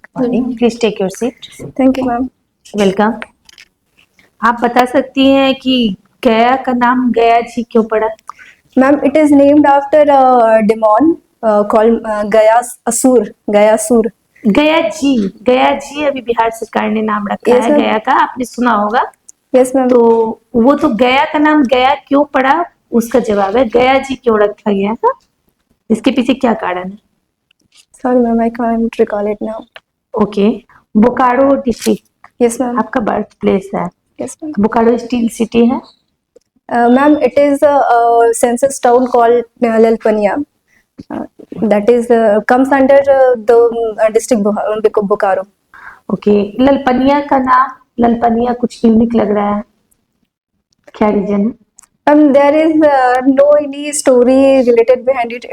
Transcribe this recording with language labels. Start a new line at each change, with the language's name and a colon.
English: Morning, please take your seat. Thank you, ma'am. Welcome.
Hindi: आप बता सकती हैं कि गया का नाम गया जी क्यों पड़ा?
English: Ma'am, it is named after a demon called Asur. Gayasur.
Hindi: गया जी अभी बिहार सरकार ने नाम रखा
English: Yes,
Hindi: है
English: ma'am.
Hindi: गया का, आपने सुना होगा।
English: Yes, ma'am.
Hindi: तो वो तो गया का नाम गया क्यों पड़ा, उसका जवाब है गया जी क्यों रखा गया था। इसके पीछे क्या कारण है?
English: Sorry, ma'am. I can't recall it now. Okay, Bokaro district Yes, ma'am.
Hindi: आपका बर्थ प्लेस है।
English: Yes, ma'am.
Hindi: Bokaro steel city है।
English: Ma'am, it is a census town called Lalpania. That is comes under the district Bokaro.
Hindi: Okay, Lalpania का नाम, ललपनिया कुछ unique लग रहा है, क्या रीजन है? There is no any story related behind it.